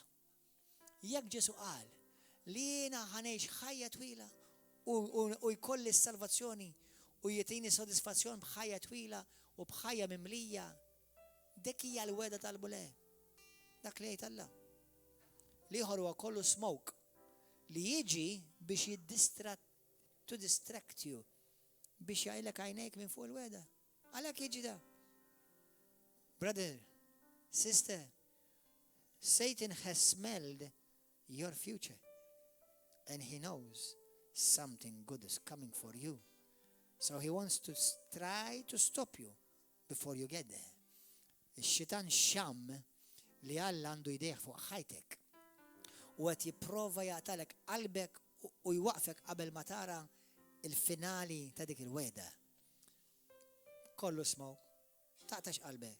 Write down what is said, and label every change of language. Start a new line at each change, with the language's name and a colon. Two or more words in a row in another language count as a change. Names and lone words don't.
Maltese: Jekk Ġesu qal li jiena ħanejx ħajja twila u jkolli s-salvazzjoni u jitini sodisfazzjon b'ħajja twila u bħajja mimlija, dik hija l-weda tal-Mulej. Dak li jgħid Alla. L-ieħor huwa kollu smoke li jiġi biex
English: to distract you,
Maltese: biex jgħidlek għajnejk minn fuq il-weda. Għalhekk jiġi da.
English: Brother, sister, Satan has smelled your future and he knows something good is coming for you. So he wants to try to stop you before you get there.
Maltese: Ix-xitan xam li Alla għandu jdejh fuq ħajtek u qed jipprova jaqtalek qalbek u jwaqfek qabel ma tara il-finali ta' dik il-weda. Kollu smow, taqtax qalbek.